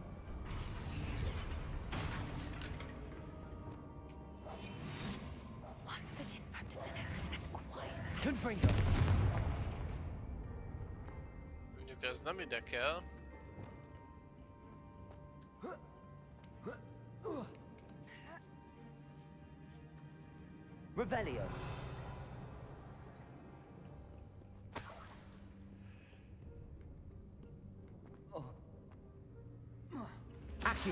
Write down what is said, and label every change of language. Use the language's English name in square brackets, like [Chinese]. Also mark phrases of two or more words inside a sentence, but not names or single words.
[English] One foot in front of the next and quiet. Confringo. [Hungarian] Mondjuk ez nem ide kell. [English] Revelio. Accio.